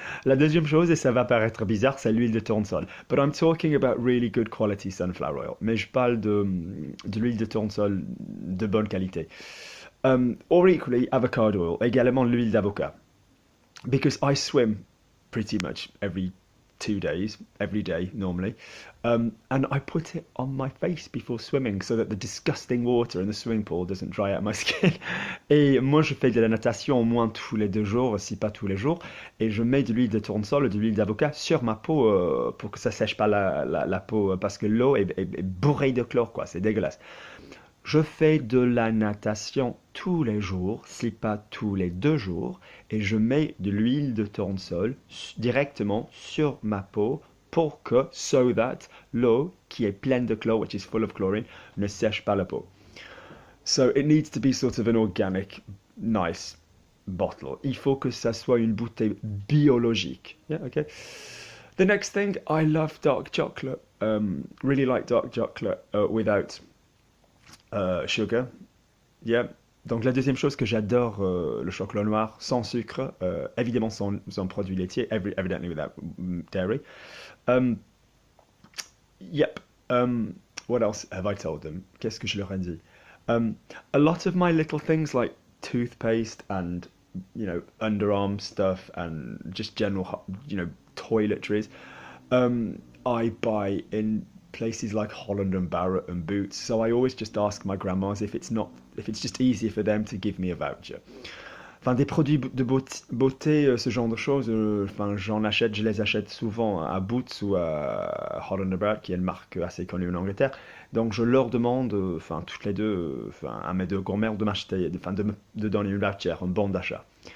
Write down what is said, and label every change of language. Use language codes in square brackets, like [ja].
[fr] La deuxième chose, et ça va paraître bizarre, c'est l'huile de tournesol. [en] But I'm talking about really good quality sunflower oil. [fr] Mais je parle de l'huile de tournesol de bonne qualité. [en] Or equally, avocado oil, [fr] également l'huile d'avocat. [en] Because I swim pretty much every 2 days, every day normally, and I put it on my face before swimming so that the disgusting water in the swimming pool doesn't dry out my skin. [fr] Et moi je fais de la natation au moins tous les 2 jours, si pas tous les jours, et je mets de l'huile de tournesol et de l'huile d'avocat sur ma peau pour que ça sèche pas la peau, parce que l'eau est bourrée de chlore, quoi, c'est dégueulasse. Je fais de la natation tous les jours, si pas tous les 2 jours, et je mets de l'huile de tournesol directement sur ma peau pour que, [en] so that [fr] l'eau qui est pleine de chlore, [en] which is full of chlorine, [fr] ne sèche pas la peau. [en] So it needs to be sort of an organic, nice bottle. [fr] Il faut que ça soit une bouteille biologique. [en] Yeah, okay. The next thing, I love dark chocolate. Really like dark chocolate without sugar. Yeah. [fr] Donc la deuxième chose que j'adore, le chocolat noir sans sucre, évidemment sans produits laitiers, [en] evidently without dairy. Yep. What else have I told them? [fr] Qu'est-ce que je leur ai dit? [en] A lot of my little things like toothpaste and underarm stuff and just general toiletries, I buy in places like Holland and Barrett and Boots. So I always just ask my grandmas if it's just easier for them to give me a voucher. [fr] Enfin, des produits de beauté, ce genre de choses, enfin, je les achète souvent à Boots ou à Holland and Barrett, qui est une marque assez connue en Angleterre. Donc je leur demande, enfin, toutes les deux, enfin, à mes deux grand-mères de m'acheter, enfin, de donner une voucher, un bon d'achat.